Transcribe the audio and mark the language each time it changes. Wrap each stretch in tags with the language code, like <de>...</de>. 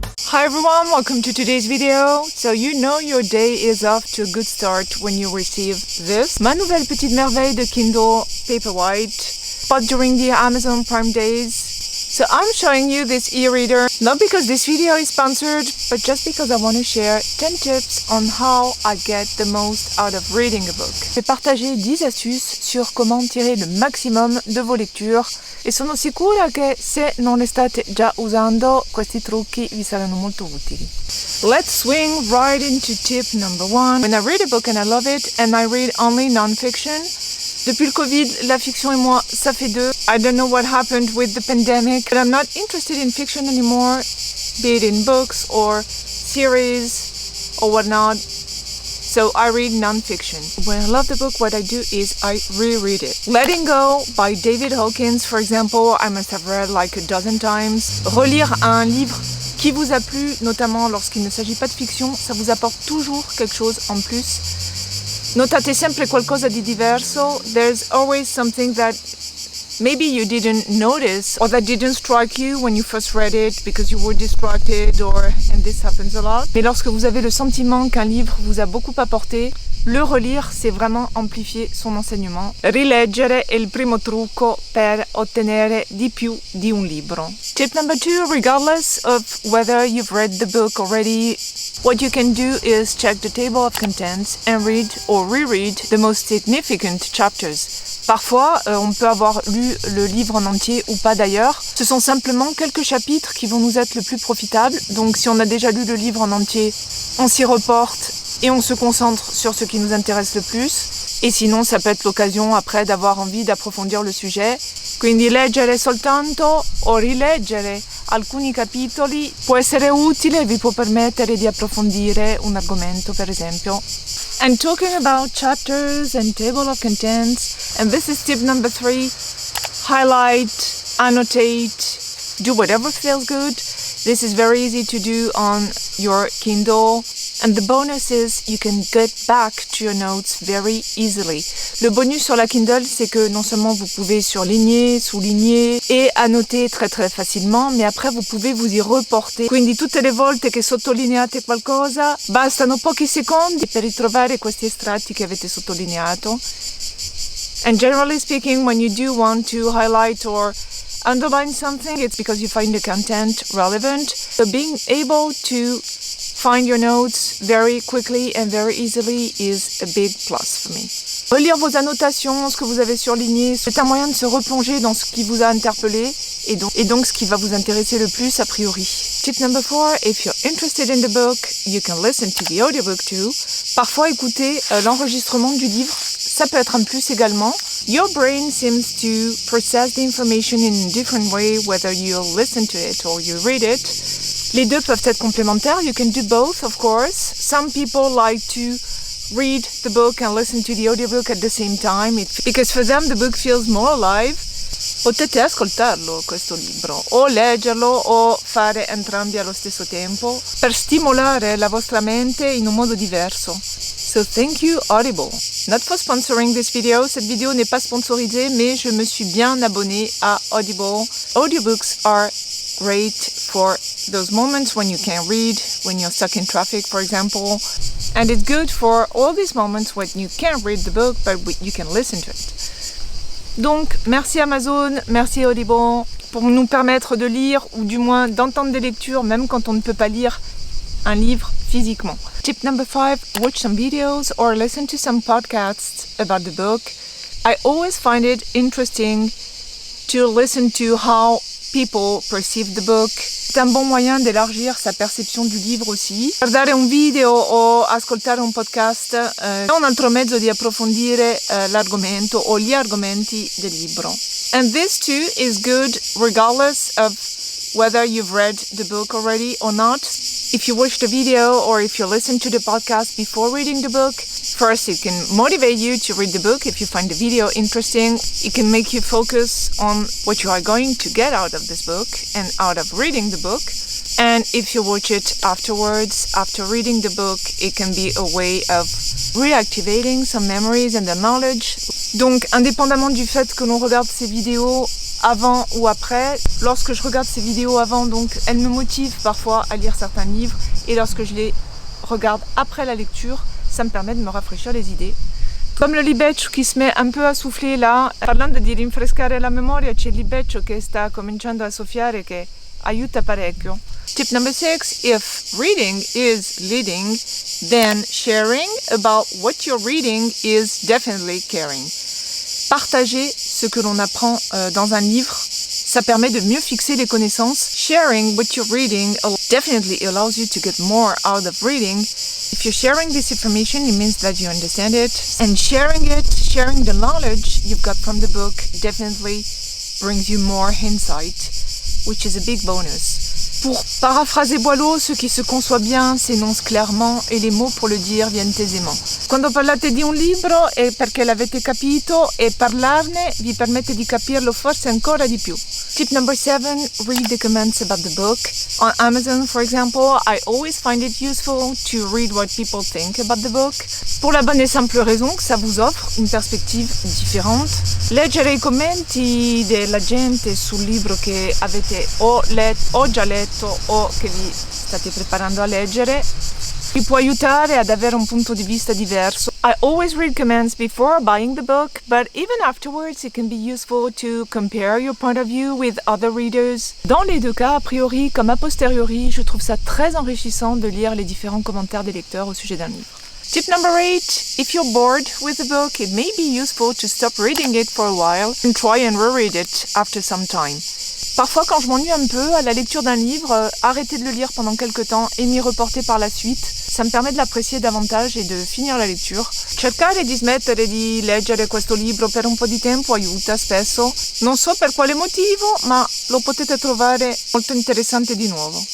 <en>Hi everyone, welcome to today's video. So you know your day is off to a good start when you receive this.</en> <fr>Ma nouvelle petite merveille de Kindle Paperwhite,</fr> <en>bought during the Amazon Prime days. So I'm showing you this e-reader, not because this video is sponsored, but just because I want to share 10 tips on how I get the most out of reading a book.</en> <fr>Je vais partager 10 astuces sur comment tirer le maximum de vos lectures</fr> <it>e sono sicura che se non le state già usando questi trucchi vi saranno molto utili.</it> <en>Let's swing right into tip number 1. When I read a book and I love it and I read only non-fiction,</en> <fr>depuis le Covid, la fiction et moi, ça fait deux.</fr> <en>I don't know what happened with the pandemic, but I'm not interested in fiction anymore, be it in books or series or whatnot. So I read non-fiction. When I love the book, what I do is I reread it. Letting Go by David Hawkins, for example, I must have read like a dozen times.</en> <fr>Relire un livre qui vous a plu, notamment lorsqu'il ne s'agit pas de fiction, ça vous apporte toujours quelque chose en plus.</fr> <it>Notate sempre qualcosa di diverso.</it> <en>There's always something that maybe you didn't notice or that didn't strike you when you first read it because you were distracted and this happens a lot.</en> <fr>Mais lorsque vous avez le sentiment qu'un livre vous a beaucoup apporté, le relire, c'est vraiment amplifier son enseignement.</fr> <it>Rileggere è il primo trucco per ottenere di più di un libro.</it> <en>Tip number 2, regardless of whether you've read the book already, what you can do is check the table of contents and read or reread the most significant chapters.</en> <fr>Parfois, on peut avoir lu le livre en entier ou pas d'ailleurs. Ce sont simplement quelques chapitres qui vont nous être le plus profitables. Donc si on a déjà lu le livre en entier, on s'y reporte et on se concentre sur ce qui nous intéresse le plus. Et sinon, ça peut être l'occasion après d'avoir envie d'approfondir le sujet.</fr> <it>Quindi leggere soltanto o rileggere alcuni capitoli può essere utile e vi può permettere di approfondire un argomento, per esempio.</it> <en>And talking about chapters and table of contents, and this is tip number 3, highlight, annotate, do whatever feels good. This is very easy to do on your Kindle. And the bonus is you can get back to your notes very easily.</en> <fr>Le bonus sur la Kindle, c'est que non seulement vous pouvez surligner, souligner et annoter très très facilement, mais après vous pouvez vous y reporter.</fr> <it>Quindi tutte le volte che sottolineate qualcosa, bastano pochi secondi per ritrovare questi estratti che avete sottolineato.</it> <en>And generally speaking, when you do want to highlight or underline something, it's because you find the content relevant. So being able to find your notes very quickly and very easily is a big plus for me.</en> <fr>Relire vos annotations, ce que vous avez surligné, c'est un moyen de se replonger dans ce qui vous a interpellé et donc ce qui va vous intéresser le plus a priori.</fr> <en>Tip number 4, if you're interested in the book, you can listen to the audiobook too.</en> <fr>Parfois écouter l'enregistrement du livre, ça peut être un plus également.</fr> <en>Your brain seems to process the information in a different way whether you listen to it or you read it.</en> <fr>Les deux peuvent être complémentaires.</fr> <en>You can do both, of course. Some people like to read the book and listen to the audiobook at the same time because for them the book feels more alive.</en> <it>Potete ascoltarlo questo libro o leggerlo o fare entrambi allo stesso tempo per stimolare la vostra mente in un modo diverso.</it> <en>So thank you Audible. Not for sponsoring this video.</en> <fr>Cette vidéo n'est pas sponsorisée, mais je me suis bien abonnée à Audible.</fr> <en>Audiobooks are great for those moments when you can't read, when you're stuck in traffic, for example. And it's good for all these moments when you can't read the book, but you can listen to it.</en> <fr>Donc, merci Amazon, merci Audible pour nous permettre de lire ou du moins d'entendre des lectures même quand on ne peut pas lire un livre physiquement.</fr> <en>Tip number 5, watch some videos or listen to some podcasts about the book. I always find it interesting to listen to how people perceive the book.</en> <fr>C'est un bon moyen d'élargir sa perception du livre aussi.</fr> <it>Guardare un video o ascoltare un podcast è un altro mezzo di approfondire l'argomento o gli argomenti del libro.</it> <en>And this too is good regardless of whether you've read the book already or not. If you watch the video or if you listen to the podcast before reading the book, first it can motivate you to read the book if you find the video interesting. It can make you focus on what you are going to get out of this book and out of reading the book. And if you watch it afterwards, after reading the book, it can be a way of reactivating some memories and the knowledge.</en> <fr>Donc, indépendamment du fait que l'on regarde ces vidéos avant ou après, lorsque je regarde ces vidéos avant, donc, elles me motivent parfois à lire certains livres, et lorsque je les regarde après la lecture, ça me permet de me rafraîchir les idées. Comme le libeccio qui se met un peu a souffler là,</fr> <it>parlando di rinfrescare la memoria, c'è il libeccio che sta cominciando a soffiare che aiuta parecchio.</it> <en>Tip number 6, if reading is leading, then sharing about what you're reading is definitely caring.</en> <fr>Partager ce que l'on apprend dans un livre, ça permet de mieux fixer les connaissances.</fr> <en>Sharing what you're reading definitely allows you to get more out of reading. If you're sharing this information, it means that you understand it. And sharing the knowledge you've got from the book definitely brings you more insight, which is a big bonus.</en> <fr>Pour paraphraser Boileau, ce qui se conçoit bien s'énonce clairement et les mots pour le dire viennent aisément.</fr> <it>Quando parlate di un libro è perché l'avete capito e parlarne vi permette di capirlo forse ancora di più.</it> <en>Tip number 7, read the comments about the book. On Amazon, for example, I always find it useful to read what people think about the book.</en> <fr>Pour la bonne et simple raison que ça vous offre une perspective différente.</fr> <it>Leggere i commenti della gente sul libro che avete o già letto o che vi state preparando a leggere vi può aiutare ad avere un punto di vista diverso.</it> <en>I always read comments before buying the book, but even afterwards it can be useful to compare your point of view with other readers.</en> <fr>Dans les deux cas, a priori comme a posteriori, je trouve ça très enrichissant de lire les différents commentaires des lecteurs au sujet d'un livre.</fr> <en>Tip number 8, if you're bored with the book, it may be useful to stop reading it for a while and try and reread it after some time.</en> <fr>Parfois, quand je m'ennuie un peu à la lecture d'un livre, arrêter de le lire pendant quelques temps et m'y reporter par la suite, ça me permet de l'apprécier davantage et de finir la lecture.</fr> <it>Cercare di smettere di leggere questo libro per un po' di tempo aiuta spesso. Non so per quale motivo, ma lo potete trovare molto interessante di nuovo.</it>